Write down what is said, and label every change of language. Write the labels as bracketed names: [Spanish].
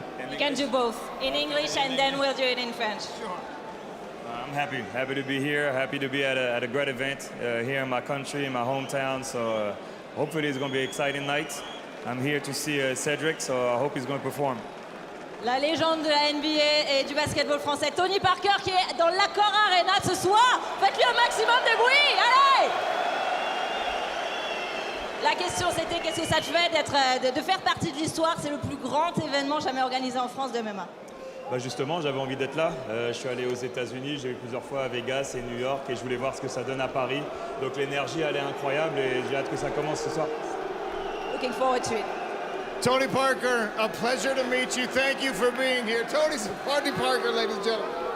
[English] You can do both, in English and then we'll do it in French. Sure. I'm happy to be here, happy to be at a great event here in my country, in my hometown. So hopefully it's going to be an exciting night. I'm here to see Cedric, so I hope he's going to perform. [French] La légende de la NBA et du basketball français, Tony Parker, qui est dans l'Accor Arena ce soir. Faites-lui un maximum de bruit, allez! La question c'était qu'est-ce que ça te fait de faire partie de l'histoire? C'est le plus grand événement jamais organisé en France de MMA. Bah justement, j'avais envie d'être là. Je suis allé aux États-Unis, j'ai eu plusieurs fois à Vegas et New York et je voulais voir ce que ça donne à Paris. Donc l'énergie, elle est incroyable et j'ai hâte que ça commence ce soir. [English] Looking forward to it. Tony Parker, a pleasure to meet you. Thank you for being here. Tony Parker, ladies and gentlemen.